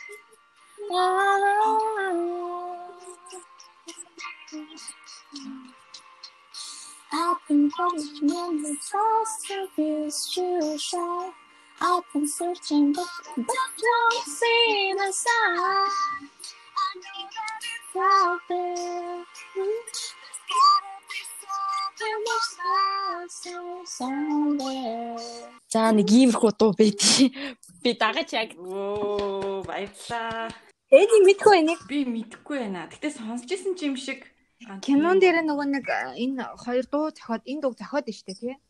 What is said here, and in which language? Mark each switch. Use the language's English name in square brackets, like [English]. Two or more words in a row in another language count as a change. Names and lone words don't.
[English] I've been searching in the past to be sure. I've been searching but don't see the sign. I know that it's out there. [Mongolian] За нэг иймэрхүү дуу байдгийг би дагаж яг баярлаа. Эди мэдгүй байна. Би мэдгүй байна. Гэтэ сонсч ирсэн ч юм шиг. Кинон дээр нөгөө нэг энэ хоёр дуу зохиод энэ дуу зохиод нь штэ тий.